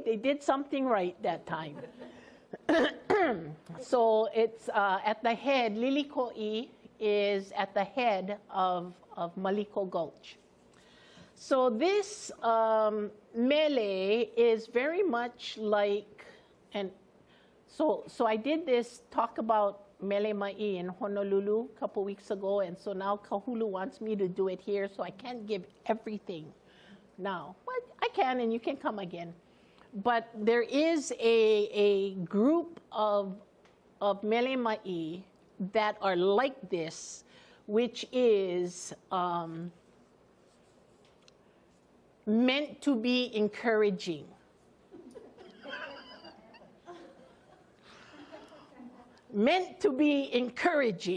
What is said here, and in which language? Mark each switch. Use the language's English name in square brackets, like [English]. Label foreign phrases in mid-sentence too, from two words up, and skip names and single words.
[English] They did something right that time. So it's at the head, Liliko'i is at the head of of Maliko Gulch. So this mele is very much like, and so I did this talk about [Hawaiian] mele mai [English] in Honolulu a couple weeks ago, and so now Kahulu wants me to do it here, so I can't give everything now. But I can, and you can come again. But there is a group of [Hawaiian] mele mai [English] that are like this, which is meant to be encouraging. Meant to be encouraging.